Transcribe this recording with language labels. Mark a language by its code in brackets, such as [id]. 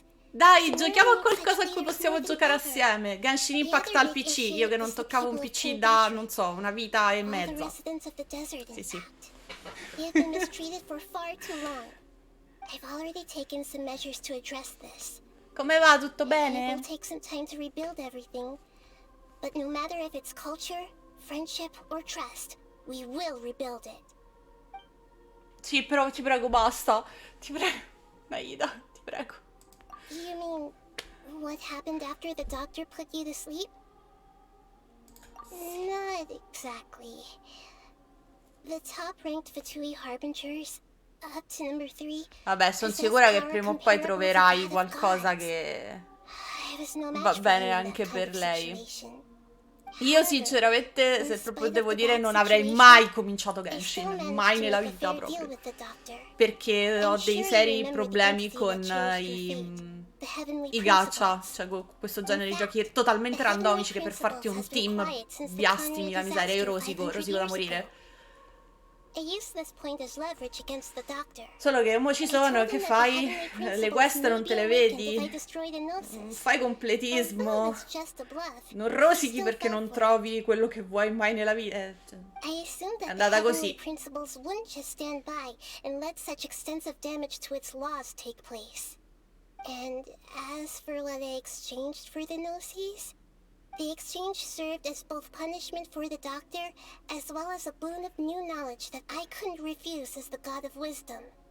[it] Dai, giochiamo a qualcosa a cui possiamo giocare assieme. Genshin Impact al PC, io che non toccavo un PC da, non so, una vita e mezza. Sì, sì. [en] We have been mistreated for far too long. I've already taken some measures to address this. [it] Come va? Tutto [en] It [it] bene? [en] will take some time to rebuild everything. But no matter if it's culture, friendship, or trust, we will rebuild it. [it] Sì, però ti prego, basta. Ti prego. Nahida, ti prego. [en] You mean, what happened after the doctor put you to sleep? Not exactly. The top-ranked Fatui Harbingers, up to number 3... [it] Vabbè, sono sicura che prima o poi troverai qualcosa che va bene anche per lei. Io sinceramente, se proprio devo dire, non avrei mai cominciato Genshin, mai nella vita proprio, perché ho dei seri problemi con i gacha, cioè con questo genere di giochi totalmente randomici che per farti un team biastimi la miseria. Io rosico da morire. [en] I used this point as leverage against the doctor. [it] Solo che mo ci sono, che fai? Le quest non te le vedi? Fai completismo. Non rosichi perché non trovi quello che vuoi mai nella vita. È andata così. [en] Principles wouldn't just stand by and let such extensive damage to its laws take place. And as for what I exchanged for the gnosis, the exchange served as both punishment for the doctor, as well as a boon of new knowledge that I couldn't refuse as the god of wisdom.